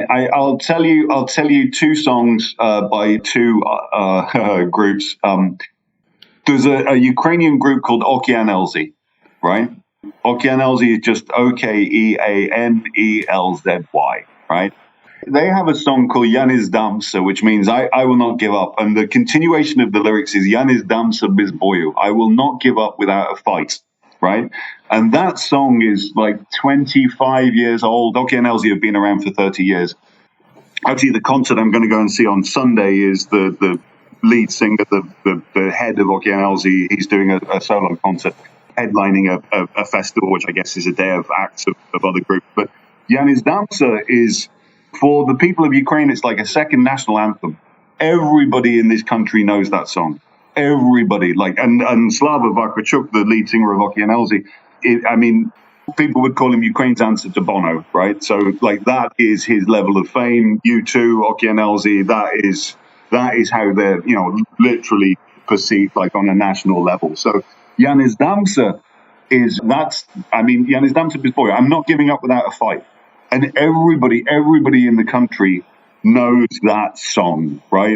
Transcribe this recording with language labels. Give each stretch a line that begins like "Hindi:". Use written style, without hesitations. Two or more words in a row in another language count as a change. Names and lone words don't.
English: I'll tell you two songs by two groups. There's a Ukrainian group called Okeanelzy, right? Okeanelzy is just Okeanelzy, right? They have a song called
Ukrainian: Я не здамся,
English: which means I will not give up. And the continuation of the lyrics is
Ukrainian: Я не здамся без бою.
English: I will not give up without a fight, right? And that song is like 25 years old. Okeanelzy have been around for 30 years. Actually, the concert I'm going to go and see on Sunday is the lead singer, the head of Okeanelzy. He's doing a solo concert, headlining a festival, which I guess is a day of acts of other groups.
Ukrainian: But Я не здамся is...
English: For the people of Ukraine, it's like a second national anthem. Everybody in this country knows that song. Everybody, and Slava Vakrachuk, the lead singer of Okeanelzy, I mean, people would call him Ukraine's answer to Bono, right? So, that is his level of fame. U2, Okeanelzy, that is how they're, literally perceived, on a national level. So,
Ukrainian: Я не здамся Я не здамся без бою.
English: I'm not giving up without a fight. And everybody in the country knows that song, right?